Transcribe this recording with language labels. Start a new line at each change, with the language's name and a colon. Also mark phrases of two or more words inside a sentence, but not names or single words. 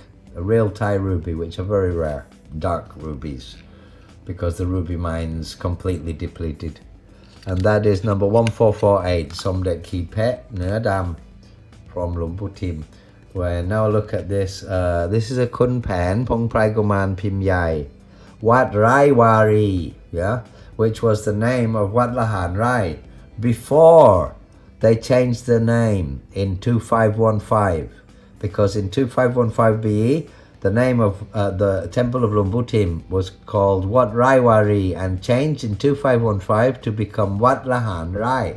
English: A real Thai ruby, which are very rare. Dark rubies, because the ruby mine's completely depleted. And that is number 1448, Somdet Ki Pet Nơ Dam from Lumbu Tim. Where now look at this. This is a Khun Paen Pong Prai Guman Pim Yai Wat Rai Wari, yeah, which was the name of Wat Lahan Rai before they changed the name in 2515. Because in 2515 BE, the name of the temple of Lumbu Tim was called Wat Rai Wari and changed in 2515 to become Wat Lahan Rai.